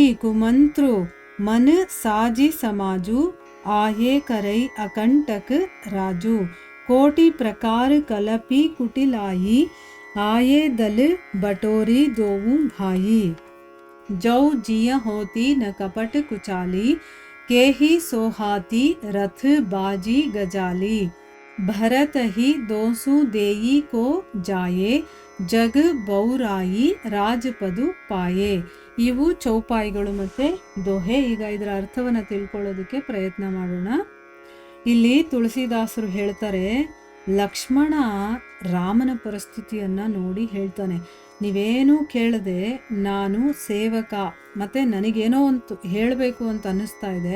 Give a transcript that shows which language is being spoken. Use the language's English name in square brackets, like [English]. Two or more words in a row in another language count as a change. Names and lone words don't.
[Awadhi] कुमंत्रो मन साजी समाजू आये करई अकंटक राजू कोटि प्रकार कलपी कुटिलाई आये दल बटोरी दोऊ भाई जौ जिय होती न कपट कुचाली के ही सोहाती रथ बाजी गजाली भरत ही दोसु देई को जाये जग बौराई राजपद पाए. [Kannada] ಇವು ಚೌಪಾಯಿಗಳು ಮತ್ತೆ ದೋಹೆ. ಈಗ ಇದರ ಅರ್ಥವನ್ನು ತಿಳ್ಕೊಳ್ಳೋದಕ್ಕೆ ಪ್ರಯತ್ನ ಮಾಡೋಣ. ಇಲ್ಲಿ ತುಳಸಿದಾಸರು ಹೇಳ್ತಾರೆ, ಲಕ್ಷ್ಮಣ ರಾಮನ ಪರಿಸ್ಥಿತಿಯನ್ನು ನೋಡಿ ಹೇಳ್ತಾನೆ, ನೀವೇನೂ ಕೇಳದೆ ನಾನು ಸೇವಕ, ಮತ್ತು ನನಗೇನೋ ಒಂದು ಹೇಳಬೇಕು ಅಂತ ಅನ್ನಿಸ್ತಾ ಇದೆ.